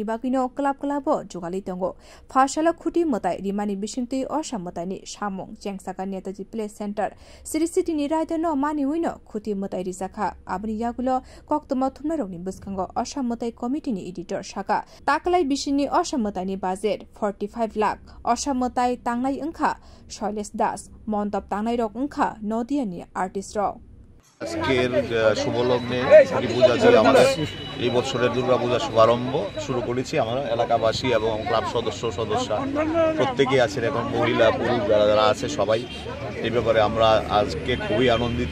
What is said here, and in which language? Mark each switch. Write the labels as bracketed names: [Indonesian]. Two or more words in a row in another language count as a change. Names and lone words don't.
[Kok Borok] बागिनो क्लाबो जुगालि दंगो फासाला खुटी मताय रिमानि बिसिंति असामतायनि सामं जेंसाका नेताजी प्ले सेन्टर सिरिसिटिनि रायदनो मानिवैनो खुटी मताय रिजाखा आबनि यागुलो कक्तमा थुमनारकनि बुसखांगो असामताय कमिटिनि एडिटर साका ताकलाय बिसिनि असामतायनि बाजेट 45 लाख असामताय तांनाय अंखा शैलेश दास मन्तप तांनाय रक নদিয়ানি আর্টিস্ট [Bangla] আজকের শুভ লগ্নে পূজা দিয়ে আমাদের এই বছরের দুর্গাপূজা শুভারম্ভ শুরু করেছি। আমরা এলাকাবাসী এবং ক্লাব সদস্যরা প্রত্যেকেই আছেন, এখন মহিলা পুরুষ যারা আছে সবাই এই ব্যাপারে আমরা আজকে খুবই আনন্দিত।